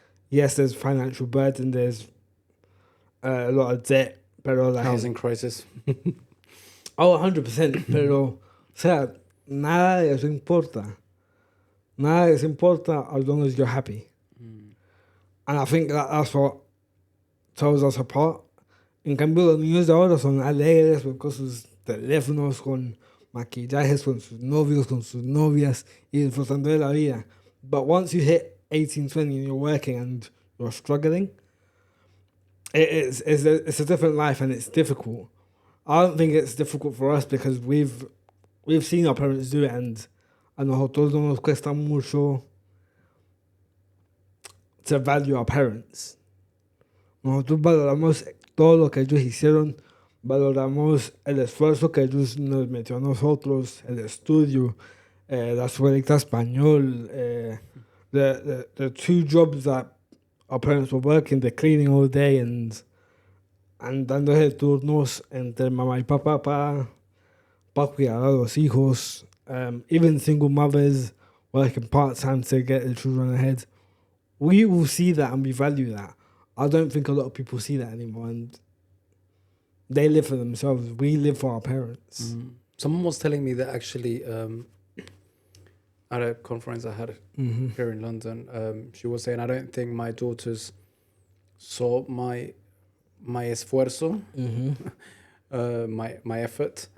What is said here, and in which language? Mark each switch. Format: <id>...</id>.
<en>Yes, there's financial burden, there's a lot of debt, pero like, Housing crisis.</en> <es>100%, pero, o sea, nada de eso importa. Nada de eso importa</es> <en>as long as you're happy. And I think that's what tells us apart.</en> <es>En cambio, los niños de ahora son alegres con sus teléfonos, con maquillajes, con sus novios, con sus novias, y disfrutando de la vida.</es> <en>But once you hit 18, 20 and you're working and you're struggling, it's a different life and it's difficult. I don't think it's difficult for us because we've seen our parents do it, and</en> <es>a nosotros no nos cuesta mucho</es> <en>to value our parents.</en> <es>Nosotros valoramos todo lo que ellos hicieron, valoramos el esfuerzo que ellos nos metió a nosotros, el estudio, la escuelita español,</es> <en>the 2 jobs that our parents were working, the cleaning all day</en> <es>and dándose turnos entre mamá y papá para cuidar a los hijos.</es> <en>Even single mothers working part-time to get the children ahead. We will see that and we value that. I don't think a lot of people see that anymore, and they live for themselves. We live for our parents. Someone was telling me that actually at a conference I had here in London, she was saying, I don't think my daughters saw my esfuerzo, my effort.</en>